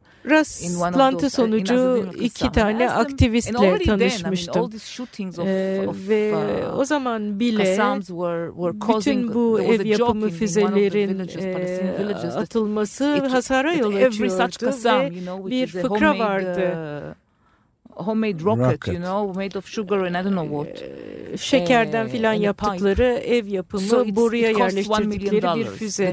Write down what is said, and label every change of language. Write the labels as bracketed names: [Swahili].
[Turkish] rastlantı sonucu iki tane aktivistle tanışmıştım. Ve o zaman bile bütün bu ev yapımı füzelerin atılması hasara yol açıyordu. Ve bir fıkra vardı. [English] Homemade rocket, you know, made of sugar and I don't know what. [Turkish] Şekerden filan yaptıkları ev yapımı, [English] so [Turkish] buraya yerleştirdikleri bir füze.